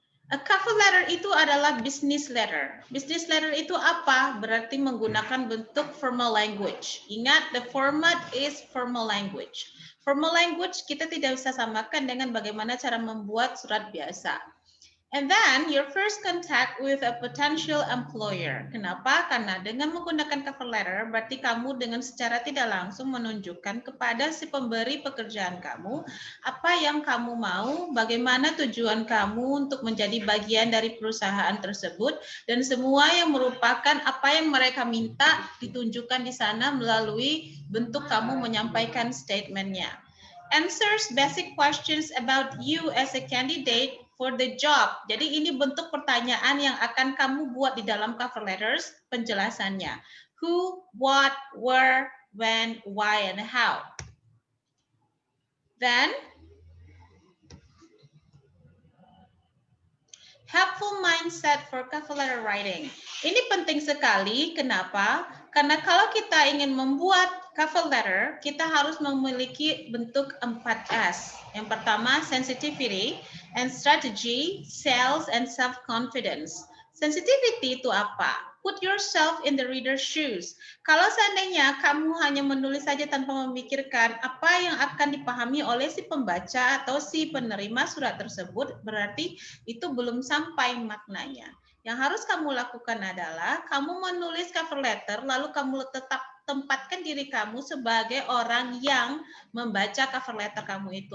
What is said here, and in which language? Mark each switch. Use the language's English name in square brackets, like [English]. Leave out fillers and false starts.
[Indonesian] A cover letter itu adalah business letter. Business letter itu apa? Berarti menggunakan bentuk [English] formal language. Ingat, the format is formal language. [Indonesian] Formal language kita tidak bisa samakan dengan bagaimana cara membuat surat biasa. [English] And then your first contact with a potential employer. [Indonesian] Kenapa? Karena dengan menggunakan cover letter, berarti kamu dengan secara tidak langsung menunjukkan kepada si pemberi pekerjaan kamu apa yang kamu mau, bagaimana tujuan kamu untuk menjadi bagian dari perusahaan tersebut, dan semua yang merupakan apa yang mereka minta ditunjukkan di sana melalui bentuk kamu menyampaikan statementnya. [English] Answers basic questions about you as a candidate for the job. [Indonesian] Jadi ini bentuk pertanyaan yang akan kamu buat di dalam cover letters, penjelasannya. [English] Who, what, where, when, why, and how. Then, helpful mindset for cover letter writing. [Indonesian] Ini penting sekali. Kenapa? Karena kalau kita ingin membuat cover letter, kita harus memiliki bentuk 4S. Yang pertama, [English] sensitivity and strategy, sales, and self-confidence. Sensitivity [Indonesian] itu apa? [English] Put yourself in the reader's shoes. [Indonesian] Kalau seandainya kamu hanya menulis saja tanpa memikirkan apa yang akan dipahami oleh si pembaca atau si penerima surat tersebut, berarti itu belum sampai maknanya. Yang harus kamu lakukan adalah kamu menulis cover letter, lalu kamu tetap tempatkan diri kamu sebagai orang yang membaca cover letter kamu itu.